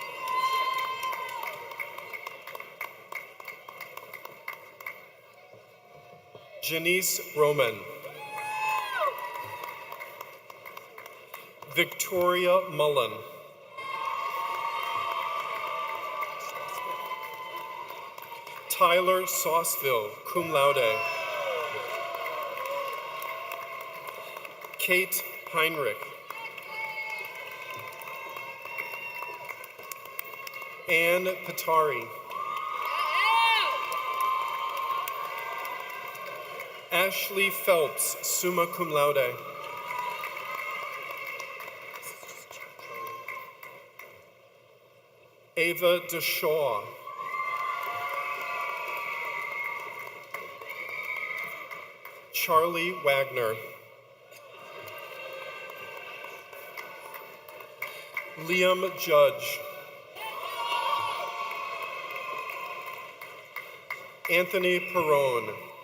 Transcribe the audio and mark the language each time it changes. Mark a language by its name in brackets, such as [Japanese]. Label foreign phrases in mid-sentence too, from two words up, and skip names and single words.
[English] Janice Roman. Victoria Mullen. Tyler Sauceville, [Latin] cum laude. [English] Kate Heinrich. Ann Patari. Ashley Phelps, [Latin] summa cum laude. [English] Ava DeShaw. Charlie Wagner. Liam Judge. Anthony Perrone.